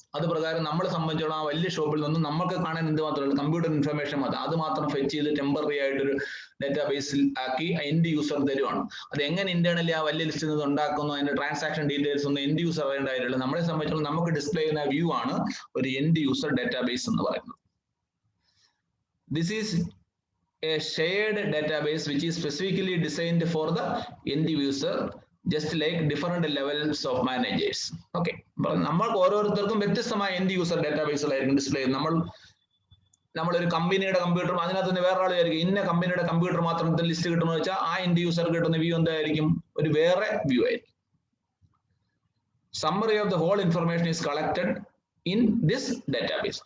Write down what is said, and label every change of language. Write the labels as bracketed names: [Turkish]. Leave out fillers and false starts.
[Malayalam] അത് പ്രകാരം നമ്മളെ സംബന്ധിച്ചോളം ആ വലിയ ഷോപ്പിൽ നിന്ന് നമുക്ക് കാണാൻ എന്ത് മാത്രമല്ല കമ്പ്യൂട്ടർ ഇൻഫർമേഷൻ മാത്രം, അത് മാത്രം ഫെച്ച് ചെയ്ത് ടെമ്പററി ആയിട്ടൊരു ഡാറ്റാബേസിൽ ആക്കി എൻഡ് യൂസർ തരുവാണ്. അത് എങ്ങനെ ഇന്റേണലി ആ വലിയ ലിസ്റ്റിൽ നിന്ന് ഉണ്ടാക്കുന്നു, അതിന്റെ ട്രാൻസാക്ഷൻ ഡീറ്റെയിൽസ് ഒന്നും എൻഡ് യൂസർ അറിയേണ്ടതായിട്ടില്ല. നമ്മളെ സംബന്ധിച്ചോളം നമുക്ക് ഡിസ്പ്ലേ ചെയ്യുന്ന വ്യൂ ആണ് ഒരു എൻഡ് യൂസർ ഡാറ്റാബേസ് എന്ന് പറയുന്നത്. [English] This is a shared database which is specifically designed for the end user, just like different levels of managers. [Malayalam] Okay, നമ്മൾക്ക് ഓരോരുത്തർക്കും വ്യത്യസ്തമായ എൻഡ് യൂസർ ഡാറ്റാബേസുകളായിരിക്കും ഡിസ്പ്ലേ ചെയ്യുന്നത്. നമ്മളൊരു കമ്പനിയുടെ കമ്പ്യൂട്ടർ, അതിനകത്ത് നിന്ന് വേറെ ആളായിരിക്കും ഇന്ന കമ്പനിയുടെ കമ്പ്യൂട്ടർ മാത്രം ലിസ്റ്റ് കിട്ടുമെന്ന് വെച്ചാൽ ആ എൻഡ് യൂസർ കിട്ടുന്ന വ്യൂ എന്തായിരിക്കും? ഒരു വേറെ വ്യൂ ആയിരിക്കും. [English] Summary of the whole information is collected in this database.